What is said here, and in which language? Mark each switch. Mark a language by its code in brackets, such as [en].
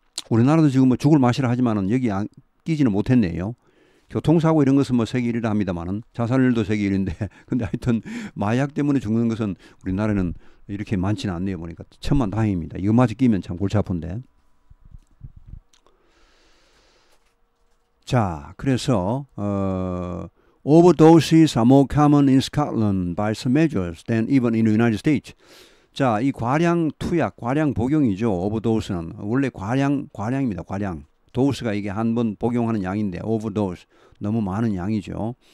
[ko] 우리나라도 지금 뭐 죽을 맛이라 하지만은 여기 끼지는 못했네요. 교통사고 이런 것은 뭐 세계 1위라 합니다만은 자살률도 세계 1위인데 근데 하여튼 마약 때문에 죽는 것은 우리나라는 이렇게 많지는 않네요. 보니까 천만다행입니다. 이것마저 끼면 참 골치 아픈데. 자, 그래서 [en] overdoses are more common in Scotland by some measures than even in the United States. [ko] 자, 이 과량 투약, 과량 복용이죠. 오버도스는 원래 과량입니다. 과량. 도스가 이게 한 번 복용하는 양인데 overdose 너무 많은 양이죠.